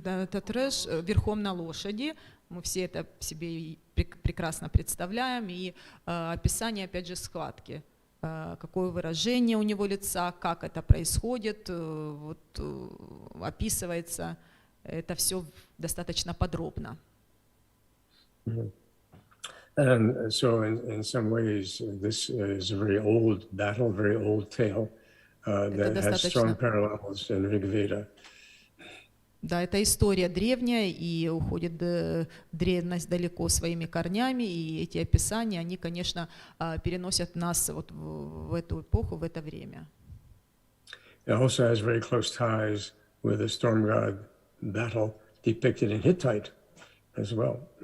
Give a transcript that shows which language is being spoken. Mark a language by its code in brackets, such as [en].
[ru] Татреш верхом на лошади, мы все это себе прекрасно представляем, и описание, опять же, схватки, какое выражение у него лица, как это происходит, вот, описывается это все достаточно подробно. [en] And so in some ways, this is a very old battle, very old tale that has strong parallels in Rig Veda. [ru] Да, эта история древняя и уходит древность далеко своими корнями, и эти описания, они, конечно, переносят нас вот в эту эпоху, в это время. [en] It also has very close ties with the storm god battle depicted in Hittite as well.